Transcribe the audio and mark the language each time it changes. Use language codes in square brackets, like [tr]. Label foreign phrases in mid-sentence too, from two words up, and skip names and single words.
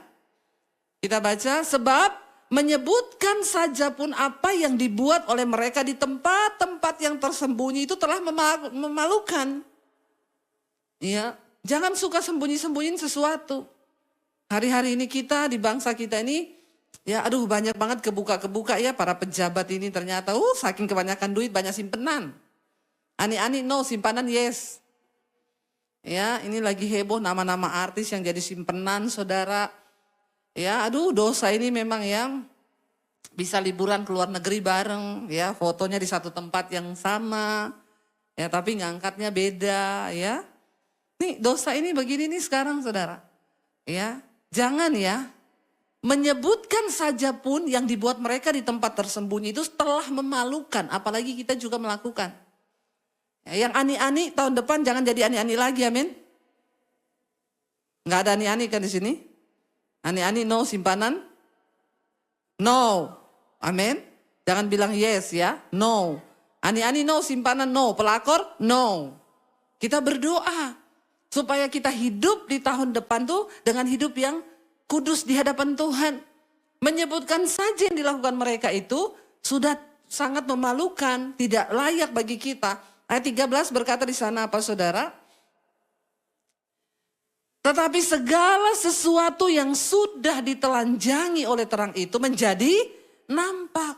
[id] Kita baca, sebab menyebutkan saja pun apa yang dibuat oleh mereka di tempat-tempat yang tersembunyi itu telah memalukan. Ya, jangan suka sembunyi-sembunyiin sesuatu. Hari-hari ini kita di bangsa kita ini, ya aduh banyak banget kebuka-kebuka ya para pejabat ini ternyata, saking kebanyakan duit banyak simpenan. Ani-ani no, simpanan yes. Ya, ini lagi heboh nama-nama artis yang jadi simpenan saudara. Ya, aduh dosa ini memang yang bisa liburan ke luar negeri bareng, ya fotonya di satu tempat yang sama, ya tapi ngangkatnya beda, ya. Nih dosa ini begini nih sekarang saudara, ya jangan ya, Menyebutkan saja pun yang dibuat mereka di tempat tersembunyi itu telah memalukan. Apalagi kita juga melakukan. Ya, yang ani-ani tahun depan jangan jadi ani-ani lagi, amin. Nggak ada ani-ani kan di sini? Ani-ani no simpanan? No. Amin. Jangan bilang yes ya, no. Ani-ani no simpanan no, pelakor no. Kita berdoa supaya kita hidup di tahun depan tuh dengan hidup yang kudus di hadapan Tuhan. Menyebutkan saja yang dilakukan mereka itu sudah sangat memalukan, tidak layak bagi kita. Ayat 13 berkata di sana apa saudara? Tetapi segala sesuatu yang sudah ditelanjangi oleh terang itu menjadi nampak.